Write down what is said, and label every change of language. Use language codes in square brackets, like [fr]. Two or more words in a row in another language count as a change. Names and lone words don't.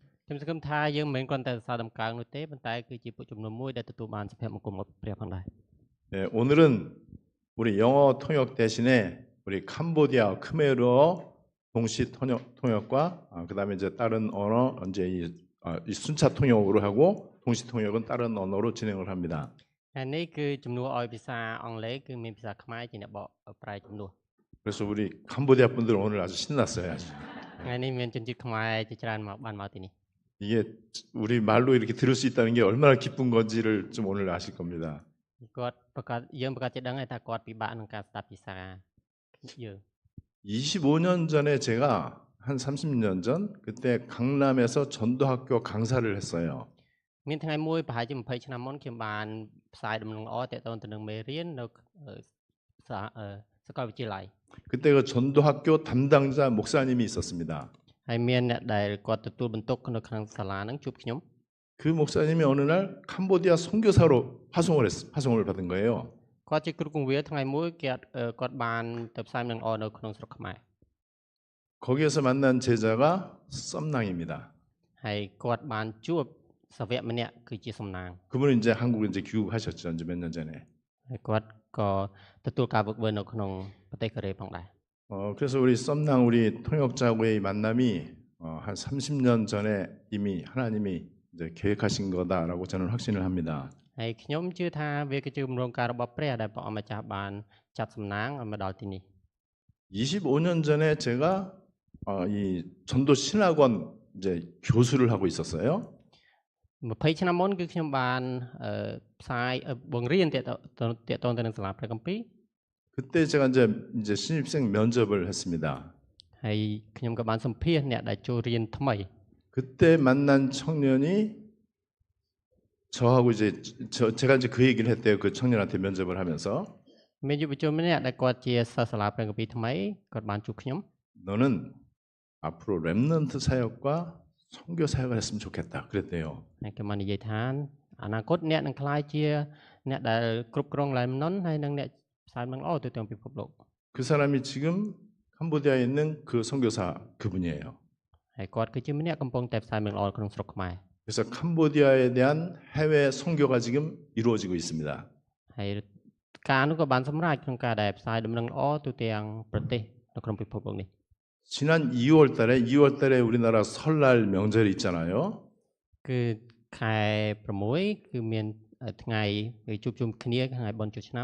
[km] ខ្ញុំសង្ឃឹមថាយើងមិនមែនគ្រាន់តែសរសើរដំកើងនោះទេប៉ុន្តែគឺជាពួកចំនួនមួយដែលទទួលបានសុភមង្គលរបស់ព្រះផងដែរ [ko] 네, 오늘은 우리 영어 통역 대신에 우리 캄보디아 크메르어 동시 통역과 그다음에 이제 다른 언어 이제 이 순차 통역으로 하고 동시 통역은 다른 언어로 진행을 합니다. [km] ហើយនេះគឺជំនួសឲ្យភាសាអង់គ្លេសគឺមានភាសាខ្មែរជាអ្នកបកប្រែជំនួស [ko] 그래서 우리 캄보디아 분들 오늘 아주 신났어요. 아주. [km] ថ្ងៃនេះមានជនជាតិខ្មែរជាច្រើនមកទីនេះ [ko] 이게 우리 말로 이렇게 들을 수 있다는 게 얼마나 기쁜 건지를 좀 오늘 아실 겁니다. [km] គាត់ប្រកាសយើងប្រកាសជាដឹងហើយថាគាត់ពិបាកក្នុងការស្ដាប់ភាសាយើង [ko] 25년 전에 제가 한 30년 전 그때 강남에서 전도학교 강사를 했어요. [km] មានថ្ងៃមួយប្រហែលជា20ឆ្នាំមុនខ្ញុំបានផ្សាយដំណឹងល្អទាក់ទងទៅនឹងមេរៀននៅសាកលវិទ្យាល័យ [ko] 그때 그 전도학교 담당자 목사님이 있었습니다. [km] ហើយមានអ្នកដែលគាត់ទទួលបន្ទុកនៅក្នុងសាលាហ្នឹងជួបខ្ញុំ [ko] 그 목사님이 어느 날 캄보디아 선교사로 파송을 받은 거예요. [km] គាត់ជាគ្រូគង្វាលថ្ងៃមួយគាត់បានទៅផ្សាយដំណឹងល្អនៅក្នុងស្រុកខ្មែរ [ko] 거기에서 만난 제자가 썸낭입니다. [km] ហើយគាត់បានជួបសាវកម្នាក់គឺជាសំណាង [ko] 그분은 이제 한국에 이제 귀국하셨죠. 이제 몇 년 전에. [km] ហើយគាត់ក៏ទទួលការវឹកវើនៅក្នុងប្រទេសកូរ៉េផងដែរ [ko] 그래서 우리 썸낭 우리 통역자하고의 만남이 한 30년 전에 이미 하나님이 이제 계획하신 거다라고 저는 확신을 합니다. [km] ហើយខ្ញុំជឿថាវាគឺជាគម្រោងការរបស់ព្រះដែលព្រះអង្គម្ចាស់បានចាត់សំណាងឲ្យមកដល់ទីនេះ [ko] 25년 전에 제가 이 전도 신학원 이제 교수를 하고 있었어요. [km] 20 ឆ្នាំមុនគឺខ្ញុំបានផ្សាយបង្រៀនទាក់ទងទៅនឹងសាលាព្រះគម្ពីរ [ko] 그때 제가 이제 신입생 면접을 했습니다. [km] ហើយខ្ញុំក៏បានសម្ភាសន៍អ្នកដែលចូលរៀនថ្មី [ko] 그때 만난 청년이 저하고 이제 제가 이제 그 얘기를 했대요. 그 청년한테 면접을 하면서 [km] មានយុវជនម្នាក់ដែលគាត់ជាសិស្សសាលាព្រះគម្ពីរថ្មីគាត់បានជួបខ្ញុំ [ko] 너는 앞으로 렘넌트 사역과 선교 사역을 했으면 좋겠다. 그랬대요. [km] ហើយគេបាននិយាយថាអនាគតអ្នកនឹងក្លាយជាអ្នកដែលគ្រប់គ្រងឡែមណុនហើយនឹងអ្នកផ្សាយនឹងល្អទៅទាំងពិភពលោក [ko] 그 사람이 지금 캄보디아에 있는 그 선교사 그분이에요. [km] ហើយគាត់គឺជាម្នាក់កំពុងតែផ្សាយនឹងល្អក្នុងស្រុកខ្មែរ [ko] 그래서 캄보디아에 대한 해외 선교가 지금 이루어지고 있습니다. [km] ហើយការនោះក៏បានសម្រេចក្នុងការដែលផ្សាយដំណឹងល្អទៅទាំងប្រទេសនៅក្នុងពិភពលោកនេះ [ko] 지난 2월 달에 우리나라 설날 명절이 있잖아요. [km] គឺខែ6គឺមានថ្ងៃជួបជុំគ្នាថ្ងៃបុណ្យចូលឆ្នាំ